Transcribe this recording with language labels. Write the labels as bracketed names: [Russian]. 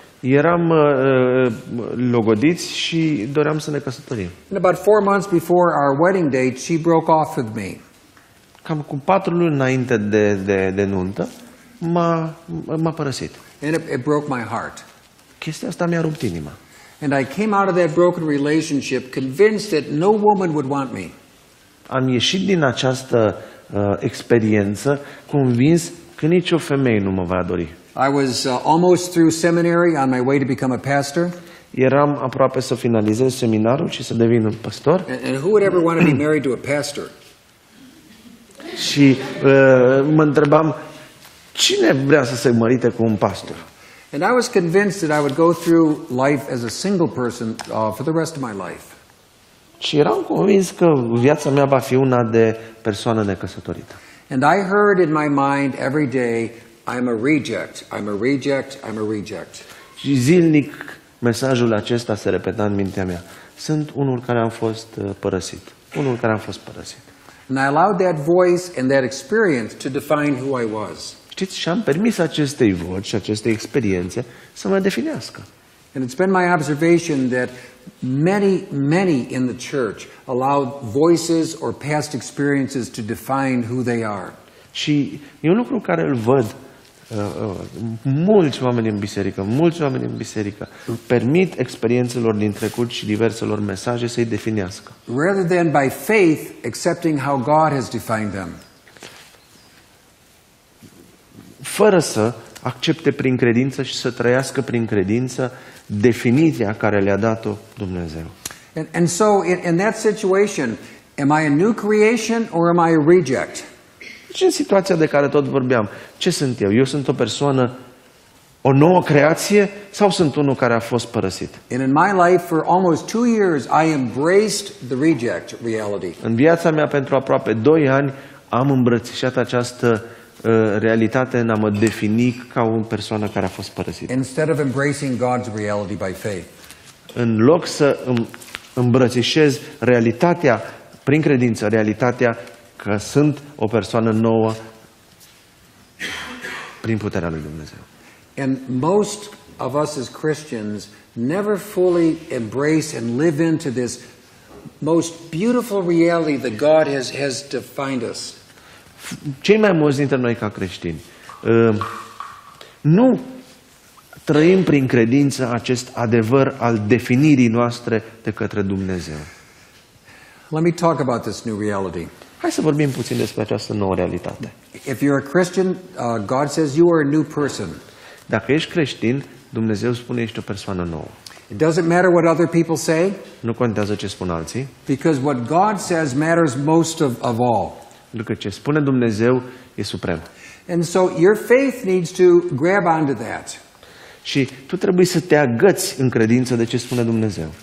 [Romanian] Eram logodiți și doream să ne căsătorim. [English] And about 4 months before our wedding date, she broke off with me. [Romanian] Cam cu 4 luni înainte de nuntă, m-a părăsit. [English] And it broke my heart. [Romanian] Chestia asta mi-a rupt inima. [English] And I came out of that broken relationship convinced that no woman would want me. [Romanian] Am ieșit din această experiență convins că nicio femeie nu mă va dori. [English] I was almost through seminary on my way to become a pastor. [Romanian] Eram aproape să finalizez seminarul și să devin un pastor. [English] And who would ever want to be married to a pastor? [Romanian] Și mă întrebam, cine vrea să se mărite cu un pastor? [English] And I was convinced that I would go through life as a single person for the rest of my life. [Romanian] Și eram convins că viața mea va fi una de persoană necăsătorită. [English] And I heard in my mind every day, I'm a reject, I'm a reject, I'm a reject. [Romanian] Și zilnic mesajul acesta se repeta în mintea mea. Sunt unul care am fost părăsit. Unul care am fost părăsit. [English] And I allowed that voice and that experience to define who I was. [Romanian] Știți, și am permis acestei voci și acestei experiențe să mă definească. [English] And it's been my observation that many in the church allow voices or past experiences to define who they are. [Romanian] Și e un lucru care îl văd mulți oameni în biserică permit experiențelor din trecut și diverselor mesaje să-i definească. [English] Rather than by faith accepting how God has defined them. [Romanian] Fără să accepte prin credință și să trăiască prin credință definiția care le-a dat-o Dumnezeu. [English] And so in that situation, am I a new creation or am I a reject? [Romanian] Și în situația de care tot vorbeam, ce sunt eu? Eu sunt o persoană, o nouă creație sau sunt unul care a fost părăsit? [English] And in my life for almost 2 years, I embraced the reject reality. [Romanian] În viața mea pentru aproape 2 ani am îmbrățișat această realitate în a mă defini ca o persoană care a fost părăsită. [English] Instead of embracing God's reality by faith. [Romanian] În loc să îmbrățișez realitatea prin credință, realitatea că sunt o persoană nouă prin puterea lui Dumnezeu. [English] And most of us as Christians never fully embrace and live into this most beautiful reality that God has defined us. [Romanian] Cei mai mulți dintre noi ca creștini nu trăim prin credință acest adevăr al definirii noastre de către Dumnezeu. [English] Let me talk about this new reality. [Romanian] Hai să vorbim puțin despre această nouă realitate. [English] If you're a Christian, God says you are a new person. [Romanian] Dacă ești creștin, Dumnezeu spune ești o persoană nouă. [English] It doesn't matter what other people say, [Romanian] Nu contează ce spun alții, [English] because what God says matters most of all. [Romanian] pentru că ce spune Dumnezeu e suprem. [English] And so your faith needs to grab onto that. [Romanian] Și tu trebuie să te agăți în credință de ce spune Dumnezeu.